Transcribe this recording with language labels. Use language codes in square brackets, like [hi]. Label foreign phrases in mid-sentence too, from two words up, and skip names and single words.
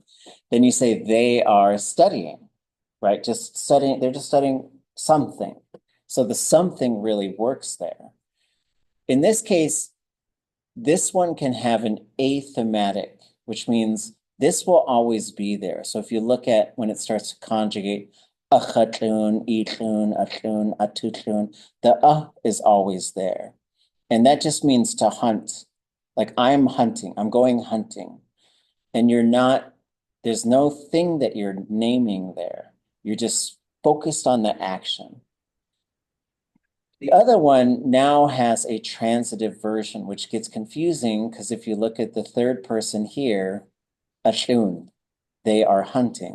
[en] Then you say they are studying, right? Just studying, they're just studying something. So the something really works there. In this case, this one can have an athematic, which means this will always be there. So if you look at when it starts to conjugate, achatun, itun, atun, atutun, the is always there. And that just means to hunt. Like I'm hunting, I'm going hunting. And you're not, there's no thing that you're naming there. You're just focused on the action. The other one now has a transitive version, which gets confusing because if you look at the third person here, ashun, they are hunting.